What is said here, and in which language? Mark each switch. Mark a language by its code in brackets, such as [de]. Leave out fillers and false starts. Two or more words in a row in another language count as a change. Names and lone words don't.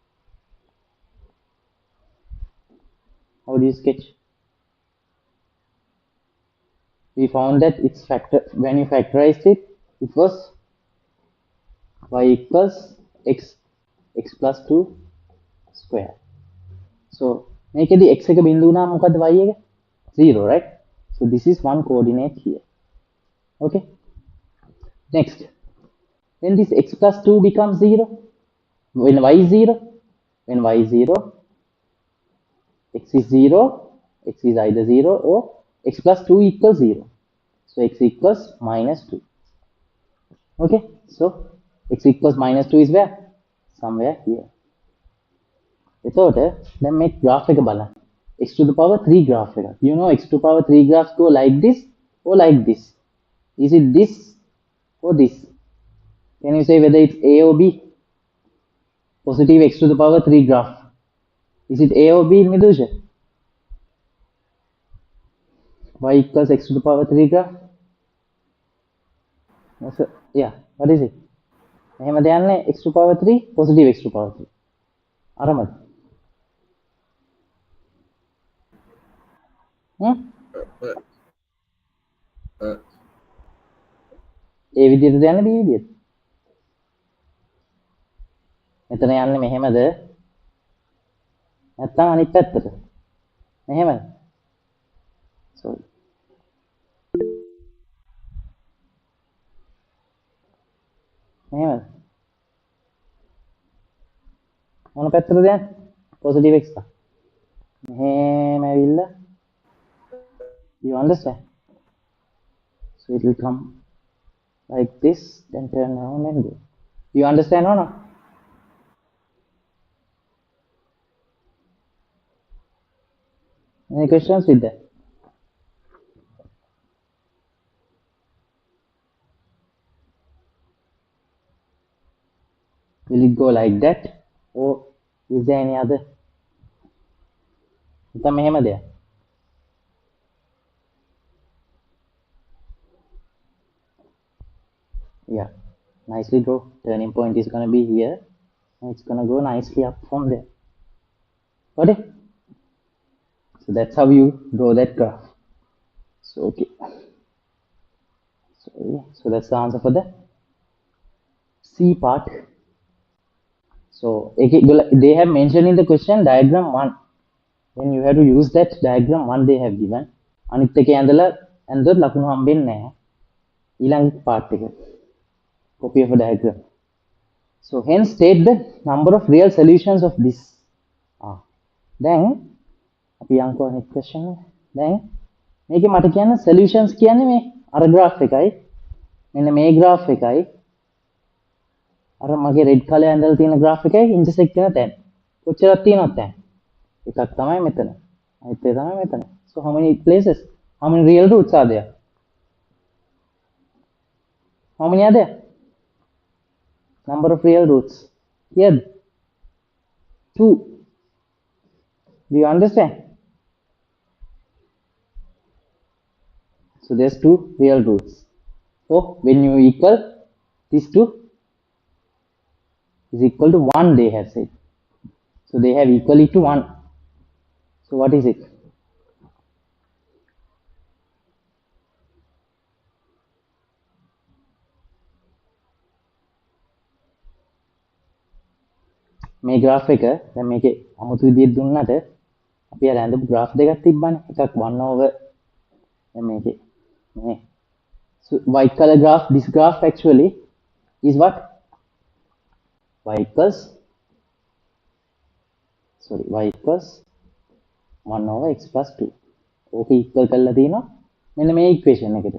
[en] How do you sketch? We found that it's when you factorized it, it was y equals x plus 2 square. [si] So මේකෙදි x එක බිඳු වුණාම මොකද්ද y එක? [en] 0, right? So this is one coordinate here. Okay. Next, when this x plus 2 becomes 0, when y is 0, when y is 0, x is 0, x is either 0 or x plus 2 equals 0. So x equals minus 2. Okay, so x equals minus 2 is where? Somewhere here. [si] එතකොට දැන් මේ graph එක බලන්න. [en] X to the power 3 graph එක. You know x to the power 3 graphs go like this or like this. Is it this or this? Can you say whether it's A or B? Positive x to the power 3 graph. Is it A or B, Midusha? Y equals x to the power 3 graph? Yeah, what is it? [si] එහෙම දෙන්නේ [en] x to the power 3, positive x to the power 3. [si] අරමද? ඒ විදිහටද යන්නේ B විදිහට? මෙතන යන්නේ මෙහෙමද? නැත්නම් අනිත් පැත්තට? මෙහෙමද? sorry. මෙහෙමද? මොන පැත්තටද යන්නේ? [en] positive x. [si] මෙහෙම ඇවිල්ලා [en] you understand? So it will come like this, then turn around and go. You understand or not? Any questions with that? Will it go like that? Or is there any other? [si] නැත්නම් මෙහෙමද? [en] Yeah, nicely draw. Turning point is going to be here. And it's going to go nicely up from there. Got it? So that's how you draw that graph. So, okay. So that's the answer for the C part. So they have mentioned in the question diagram 1. Then you have to use that diagram 1 they have given. [si] අනිත් එකේ ඇඳලා ලකුණු හම්බෙන්නේ නැහැ. ඊළඟ part එක. [en] Copy of a diagram. So hence state the number of real solutions of this. [si] Then අපි යන්කෝ [en] next question. [si] Then මේකේ මට කියන්න solutions කියන්නේ මේ අර graph එකයි. මෙන්න මේ graph එකයි. අර මගේ [en] red color [si] ඇඳලා තියෙන graph එකයි intersect වෙන තැන. කොච්චරක් තියෙනවද දැන්? එකක් තමයි මෙතන. අනිත් එක තමයි මෙතන. [en] So how many places? How many real roots are there? How many are there? Number of real roots. Here. 2. Do you understand? So there's 2 real roots. So when you equal these 2 is equal to 1 they have said. So they have equal it to 1. So what is it? [si] මේ graph එක දැන් මේකේ අමුතු විදිහට දුන්නට අපි අර ඇඳපු graph දෙකක් තිබ්බනේ. [en] එකක් 1 over [si] දැන් මේකේ මේ [en] so white color graph, this graph actually is what? Y equals 1 over x plus 2. [si] ඕක equal කරලා තියෙනවා මෙන්න මේ equation එකට.